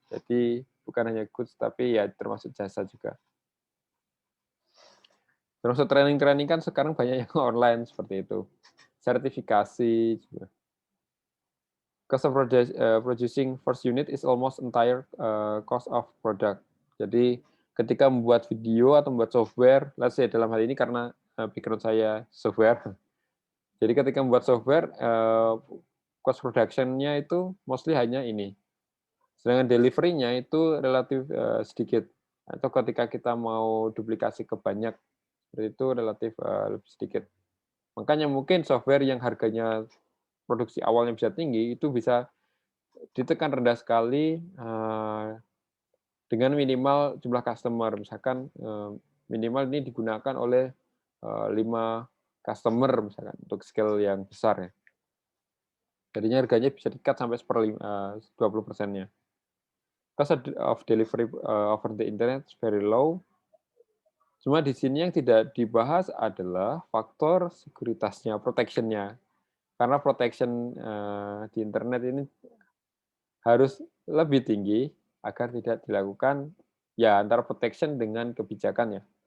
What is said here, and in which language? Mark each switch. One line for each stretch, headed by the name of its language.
Indonesian: Jadi bukan hanya goods tapi ya termasuk jasa juga. Termasuk training kan sekarang banyak yang online seperti itu. Sertifikasi juga.
English: Cost of producing first unit is almost entire cost of product.
Indonesian: Jadi ketika membuat video atau membuat software,
English: let's say
Indonesian: dalam hal ini karena background saya software. Jadi ketika membuat software, cost production-nya itu mostly hanya ini. Sedangkan delivery-nya itu relatif sedikit. Atau ketika kita mau duplikasi ke banyak, itu relatif lebih sedikit. Makanya mungkin software yang harganya produksi awalnya bisa tinggi, itu bisa ditekan rendah sekali dengan minimal jumlah customer. Misalkan Minimal ini digunakan oleh 5 customer misalkan untuk scale yang besar ya. Jadinya harganya bisa di-cut sampai 20%-nya.
English: Cost of delivery over the internet is very low.
Indonesian: Cuma di sini yang tidak dibahas adalah faktor sekuritasnya, protection-nya. Karena protection di internet ini harus lebih tinggi agar tidak dilakukan ya antara protection dengan kebijakan ya.